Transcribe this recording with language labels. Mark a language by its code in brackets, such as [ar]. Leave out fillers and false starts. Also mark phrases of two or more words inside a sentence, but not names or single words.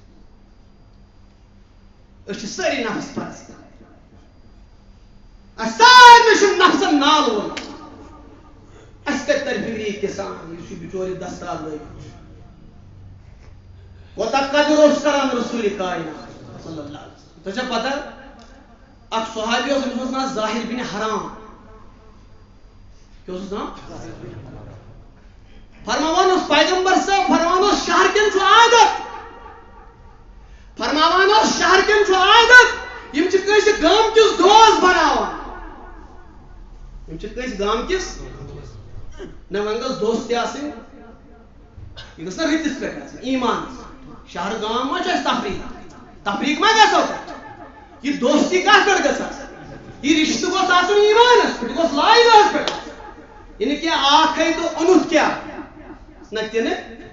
[ks] أسۍ چھِ سٲری نفس پرست اَسہِ سارنٕے چھُ نفسن نال ووٚنمُت اَسہِ کتہِ ترِ فِکرِ یہِ سان یُس یہِ بِچور یہِ دستار لٲگِتھ کوتاہ قدر اوس کران رسول کائنات [ar] صلی اللہ علیہ وسلم [ks] تۄہہِ چھا پتہ اکھ صحابی اوس أمِس اوس ناو ظاہر بن حرام کیٛاہ اوسُس ناو فرماوان اوس پیغمبر صٲب فرماوان اوس شہر کٮ۪ن چھُ عادت فرماوان اوس شہر کٮ۪ن چھُ عادت یِم چھِ کٲنٛسہِ گامکِس دوس بناوان یِم چھِ کٲنٛسہِ گامکِس نہ وۄنۍ گٔژھ دوستی آسٕنۍ یہِ گٔژھ نہ رٕتِس پٮ۪ٹھ آسٕنۍ ایٖمانس شہر گام ما چھُ اَسہِ تفریٖق ما گژھو تتہِ یہِ دوستی کتھ پٮ۪ٹھ گٔژھ آسٕنۍ یہِ رشتہٕ گوٚژھ آسُن ایٖمانس پٮ۪ٹھ یہِ گوٚژھ لا اِلہس پٮ۪ٹھ آسُن یہِ نہٕ کینٛہہ اکھے تہٕ اوٚنُتھ کیٛاہ نہ تہِ نہٕ